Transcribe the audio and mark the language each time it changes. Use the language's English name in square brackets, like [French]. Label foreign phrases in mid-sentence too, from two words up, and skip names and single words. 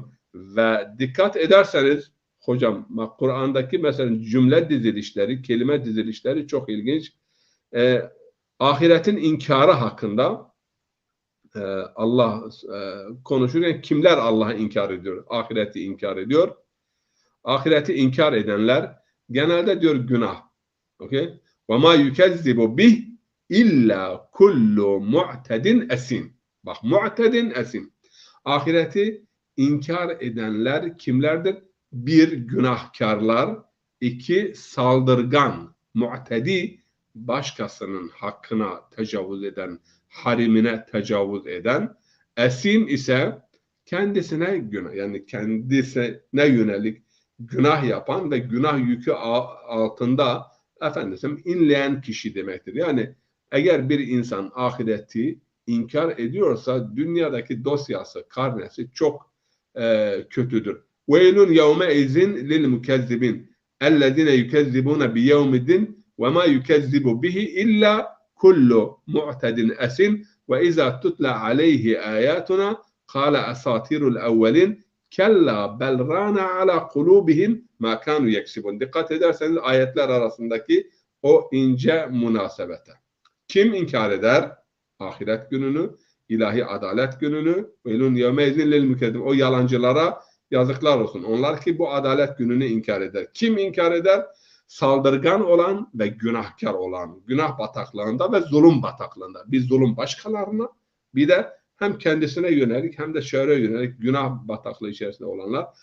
[Turkish] Ve dikkat ederseniz hocam, Kur'an'daki mesela cümle dizilişleri, kelime dizilişleri çok ilginç. Ahiretin inkarı hakkında Allah konuşurken kimler Allah'ı inkar ediyor? Ahireti inkar ediyor. Ahireti inkar edenler genelde diyor günah. [Arabic] Okay? وَمَا يُكَذِّبُ بِهِ اِلَّا كُلُّ مُعْتَدٍ esim. [Turkish] Bak, mu'tedin esim. Ahireti inkar edenler kimlerdir? Bir, günahkarlar. İki, saldırgan. Mu'tedi, başkasının hakkına tecavüz eden, harimine tecavüz eden. Esim ise kendisine günah, yani kendisine yönelik günah yapan ve günah yükü altında inleyen kişi demektir. Yani eğer bir insan ahireti inkar ediyorsa dünyadaki dosyası, karnesi çok kötüdür. [Arabic] وَيْلٌ يَوْمَئِذٍ لِلْمُكَذِّبِينَ اَلَّذِينَ يُكَذِّبُونَ بِيَوْمِ الدِّينِ وَمَا يُكَذِّبُ بِهِ إِلَّا كُلُّ مُعْتَدٍ أَثِيمٍ وَإِذَا تُتْلَى عَلَيْهِ آيَاتُنَا قَالَ أَسَاطِيرُ الْأَوَّلِينَ كَلَّا بَلْ رَانَ عَلَى قُلُوبِهِمْ مَا كَانُوا يَكْسِبُونَ. [Turkish] Dikkat ederseniz ayetler arasındaki o ince münasebete. Kim inkar eder? Ahiret gününü, ilahi adalet gününü. [Arabic] وَيْلٌ يَوْمَئِذٍ لِلْمُكَذِّبِينَ. [Turkish] O yalancılara yazıklar olsun. Onlar ki bu adalet gününü inkar eder. Kim inkar eder? Saldırgan olan ve günahkar olan. Günah bataklığında ve zulüm bataklığında. Bir zulüm başkalarına, bir de hem kendisine yönelik hem de çevreye yönelik günah bataklığı içerisinde olanlar.